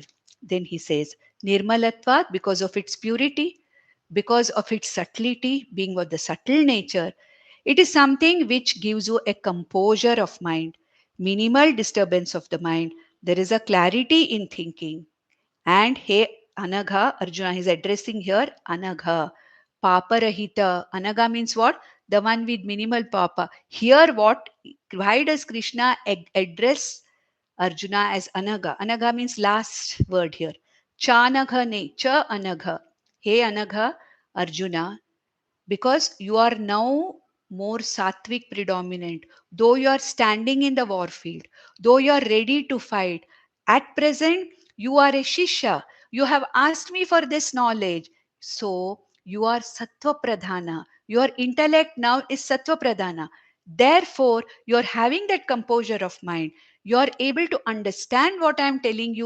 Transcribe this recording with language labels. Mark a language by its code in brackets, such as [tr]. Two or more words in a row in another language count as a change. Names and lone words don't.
[en] Then he says, Nirmalatvat, because of its purity, because of its subtlety, being of the subtle nature, it is something which gives you a composure of mind, minimal disturbance of the mind. There is a clarity in thinking. And hey, Anagha, Arjuna is addressing here Anagha. Paparahita. Anagha means what? The one with minimal papa. Here, what? Why does Krishna address Arjuna as Anagha? Anagha means last word here. [sa] Chanagha ne, cha Anagha. [en] Hey Anagha, Arjuna, because you are now more sattvic predominant, though you are standing in the war field, though you are ready to fight, at present you are a shishya, you have asked me for this knowledge, so you are [sa] sattva pradhana, [en] your intellect now is [sa] sattva pradhana, [en] therefore you are having that composure of mind, you are able to understand what I am telling you.